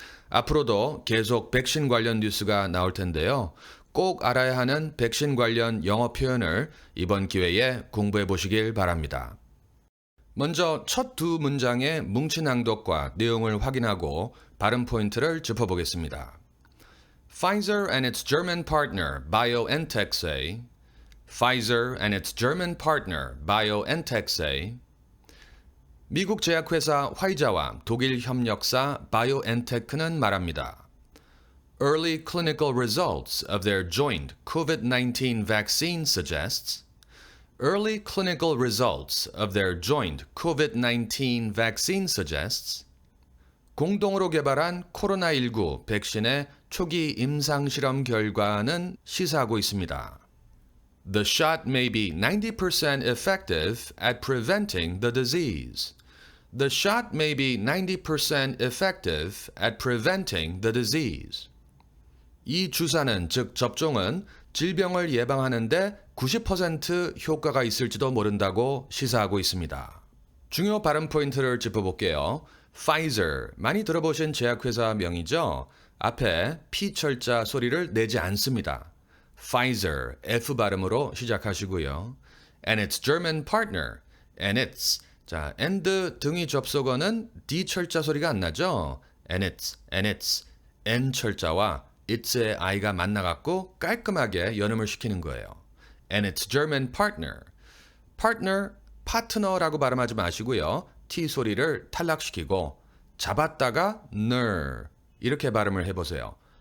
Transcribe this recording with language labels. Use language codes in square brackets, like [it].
[ko] 앞으로도 계속 백신 관련 뉴스가 나올 텐데요. 꼭 알아야 하는 백신 관련 영어 표현을 이번 기회에 공부해 보시길 바랍니다. 먼저 첫 두 문장의 뭉친 낭독과 내용을 확인하고 발음 포인트를 짚어보겠습니다. [en] Pfizer and its German partner BioNTech say Pfizer and its German partner BioNTech say [ko] 미국 제약회사 화이자와 독일 협력사 바이오엔테크는 말합니다. [en] Early clinical results of their joint COVID-19 vaccine suggests Early clinical results of their joint COVID-19 vaccine suggests [ko] 공동으로 개발한 코로나19 백신의 초기 임상 실험 결과는 시사하고 있습니다. [en] The shot may be 90% effective at preventing the disease. The shot may be 90% effective at preventing the disease. [ko] 이 주사는, 즉 접종은 질병을 예방하는데 90% 효과가 있을지도 모른다고 시사하고 있습니다. 중요 발음 포인트를 짚어볼게요. Pfizer, 많이 들어보신 제약회사 명이죠? 앞에 P 철자 소리를 내지 않습니다. [en] Pfizer, [ko] F 발음으로 시작하시고요. [en] And its German partner, and its. [ko] 자, and 등위 접속어는 D 철자 소리가 안 나죠? [en] and its, [ko] N 철자와 its의 I가 만나갖고 깔끔하게 연음을 시키는 거예요. [en] And its German partner. [ko] partner, 파트너라고 발음하지 마시고요. T 소리를 탈락시키고 잡았다가 ner 이렇게 발음을 해보세요.